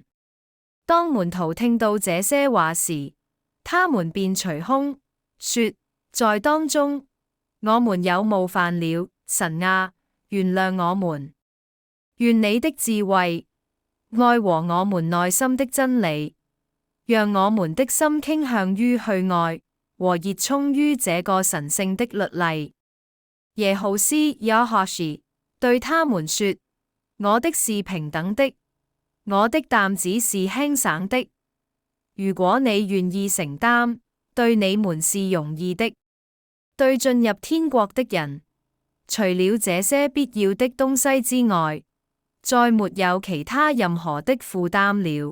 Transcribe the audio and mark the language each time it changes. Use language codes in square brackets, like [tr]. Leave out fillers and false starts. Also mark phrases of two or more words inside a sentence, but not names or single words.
[zh] 當門徒聽到這些話時，他們便捶胸，說：在當中，我們有冒犯了，神啊，原諒我們。願你的智慧、愛和我們內心的真理，讓我們的心傾向於去愛和熱衷於這個神聖的律例。耶浩斯亞哈士對他們說：我的是平等的， 我的擔子是輕省的。如果你願意承擔，對你們是容易的。對進入天國的人，除了這些必要的東西之外，再沒有其他任何的負擔了。